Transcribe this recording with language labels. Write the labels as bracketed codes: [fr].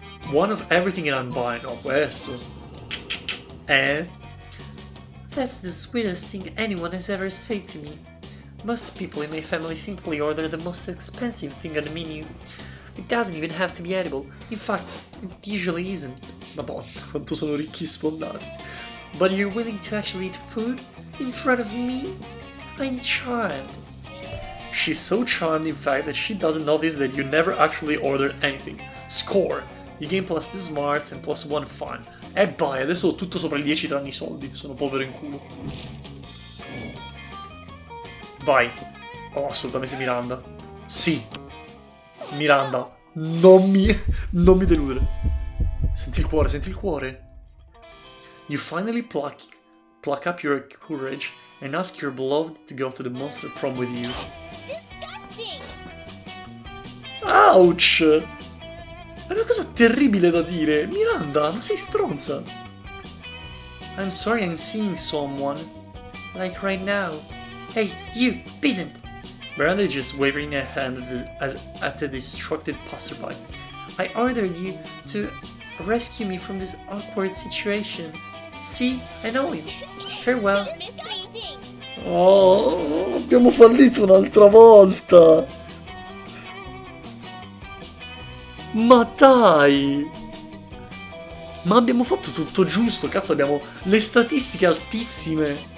[en] One of everything and I'm buying. [it] Oh, questo. [en] That's the sweetest thing anyone has ever said to me. Most people in my family simply order the most expensive thing on the menu. It doesn't even have to be edible. In fact, it usually isn't. [it] Madonna, quanto sono ricchi e sfondati. [en] But you're willing to actually eat food in front of me? I'm charmed. She's so charmed, in fact, that she doesn't notice that you never actually ordered anything. Score! You gain +2 smarts and +1 fun. [it] E vai, adesso ho tutto sopra il 10 tranne i soldi. Sono povero in culo. Vai. Oh, assolutamente Miranda. Sì. Miranda. Non mi deludere. Senti il cuore, senti il cuore. [en] You finally pluck up your courage and ask your beloved to go to the monster prom with you. Disgusting! Ouch! [it] È una cosa terribile da dire. Miranda, ma sei stronza. [en] I'm sorry I'm seeing someone. Like right now. Hey, you, peasant! Miranda is just waving her hand at the distracted passerby. I ordered you to rescue me from this awkward situation. See, I know him. Farewell. Misleading! [it] Oh, abbiamo fallito un'altra volta. Ma dai! Ma abbiamo fatto tutto giusto, cazzo, abbiamo le statistiche altissime.